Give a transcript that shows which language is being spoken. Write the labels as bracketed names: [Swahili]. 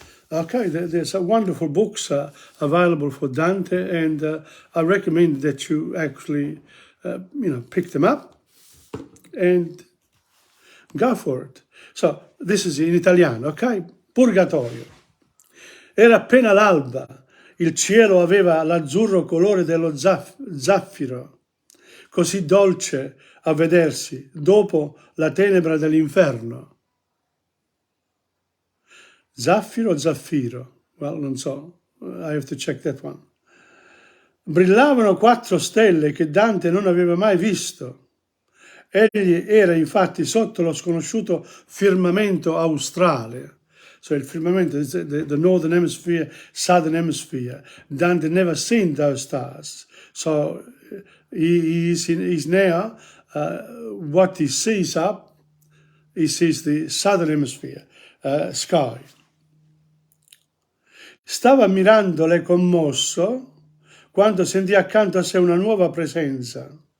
[English] Okay, there's some wonderful books available for Dante, and I recommend that you actually, pick them up and go for it. So, this is in Italiano, ok? [Italian] Purgatorio. Era appena l'alba, il cielo aveva l'azzurro colore dello zaffiro, così dolce a vedersi dopo la tenebra dell'inferno. Zaffiro o zaffiro? [English] Well, [Italian] non so, [English] I have to check that one. [Italian] Brillavano 4 stelle che Dante non aveva mai visto. Egli era infatti sotto lo sconosciuto firmamento australe. [English] So il firmamento, the northern hemisphere, southern hemisphere. Dante never seen those stars. So he's now, what he sees up, he sees the southern hemisphere sky. [Italian] Stava ammirandole commosso quando sentì accanto a sé una nuova presenza.